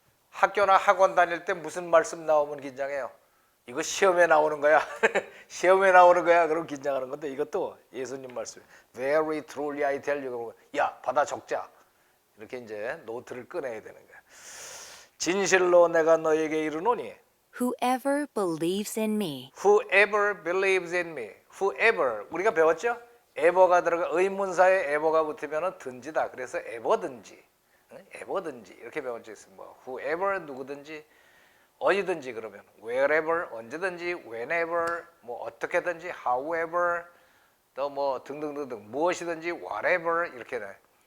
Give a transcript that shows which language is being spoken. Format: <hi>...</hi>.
<ko>학교나 학원 다닐 때 무슨 말씀 나오면 긴장해요. 이거 시험에 나오는 거야. 시험에 나오는 거야. 그럼 긴장하는 건데 이것도 예수님 말씀.</ko> <en>very truly I tell you.</en> <ko>그러면 야 받아 적자. 이렇게 이제 노트를 꺼내야 되는 거야. 진실로 내가 너에게 이르노니</ko> <en>Whoever believes in me whoever believes in me whoever</en> <ko>우리가 배웠죠? ever가 들어가 의문사에 ever가 붙으면 든지다. 그래서 ever든지 ever든지 이렇게 배운 적 있습니다. 뭐 whoever 누구든지 어디든지 그러면 wherever 언제든지 whenever 뭐 어떻게든지 however 또 뭐 등등등등 무엇이든지 whatever 이렇게 돼.</ko>